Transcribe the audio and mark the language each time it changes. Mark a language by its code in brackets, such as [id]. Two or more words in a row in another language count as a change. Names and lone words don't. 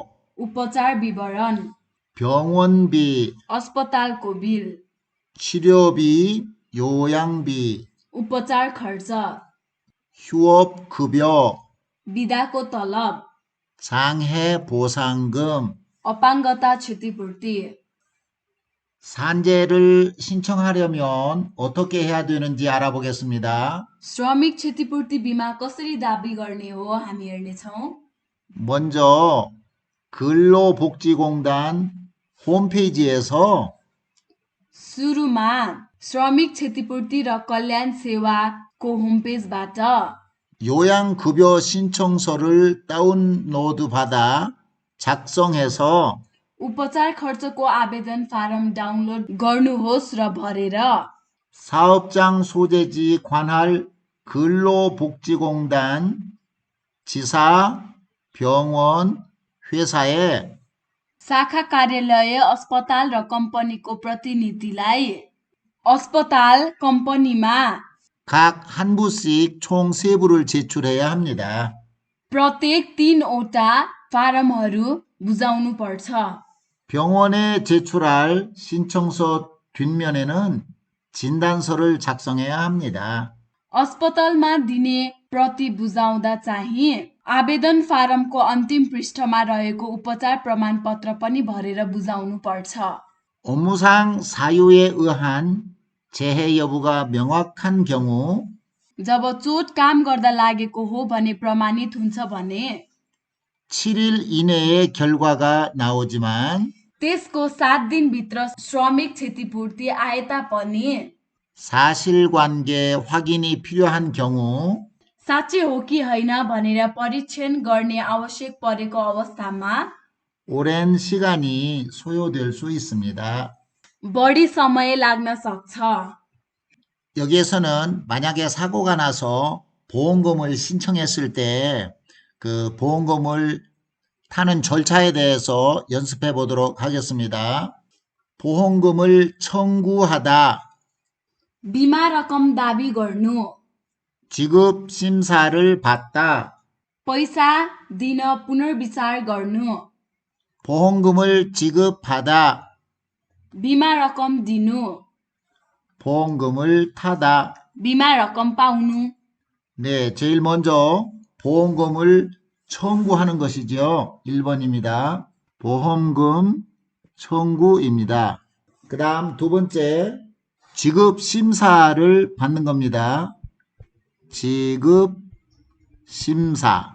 [ne] उपचार विवरण [ko] 병원비, [ne] अस्पतालको बिल [ko] 치료비, 요양비, [ne] उपचार खर्च [ko] 휴업급여, [ne] बिदाको तलब [ko] 장해보상금, [ne] अपाङ्गता क्षतिपूर्ति [ko] 산재를 신청하려면 어떻게 해야 되는지 알아보겠습니다. [ne] श्रमिक क्षतिपूर्ति बिमा कसरी दाबी गर्ने हो हामी हेर्नेछौँ [ko] 먼저 근로복지공단 홈페이지에서 [ne] सुरुमा श्रमिक क्षतिपूर्ति र कल्याण सेवाको होमपेजबाट [ko] 요양급여 신청서를 다운로드 받아 작성해서 [ne] उपचार खर्चको आवेदन फारम डाउनलोड गर्नुहोस् र भरेर [ko] 사업장 소재지 관할 근로복지공단 지사, 병원, 회사에 [ne] शाखा कार्यालय अस्पताल र कम्पनीको प्रतिनिधिलाई अस्पताल कम्पनीमा [ko] 각 한 부씩 총 3부를 제출해야 합니다. [ne] प्रत्येक 3वटा फारमहरू बुझाउनु पर्छ [ko] 병원에 제출할 신청서 뒷면에는 진단서를 작성해야 합니다. [ne] अस्पतालमा दिने प्रति बुझाउँदा चाहिँ आवेदन फारमको अन्तिम पृष्ठमा रहेको उपचार प्रमाणपत्र पनि भरेर बुझाउनु पर्छ [ko] 업무상 사유에 의한 재해 여부가 명확한 경우 [ne] जब चोट काम गर्दा लागेको हो भने प्रमाणित हुन्छ भने [ko] 7일 이내에 결과가 나오지만 [ne] त्यसको 7 दिनभित्र श्रमिक क्षतिपूर्ति आए तापनि [ko] 사실관계 확인이 필요한 경우 [ne] साँच्चै हो कि होइन भनेर परीक्षण गर्ने आवश्यक परेको अवस्थामा [ko] 오랜 시간이 소요될 수 있습니다. [ne] बढी समय लाग्न सक्छ [ko] 여기에서는 만약에 사고가 나서 보험금을 신청했을 때 그 보험금을 타는 절차에 대해서 연습해 보도록 하겠습니다. 보험금을 청구하다, [ne] बिमा रकम दाबी गर्नु [ko] 지급 심사를 받다, [ne] पैसा दिन पुनर्विचार गर्नु [ko] 보험금을 지급하다, [ne] बिमा रकम दिनु [ko] 보험금을 타다. [ne] बिमा रकम पाउनु [ko] 네, 제일 먼저 보험금을 청구하는 것이죠. 1번입니다. 보험금 청구입니다. 그 다음 두 번째, 지급 심사를 받는 겁니다. 지급 심사.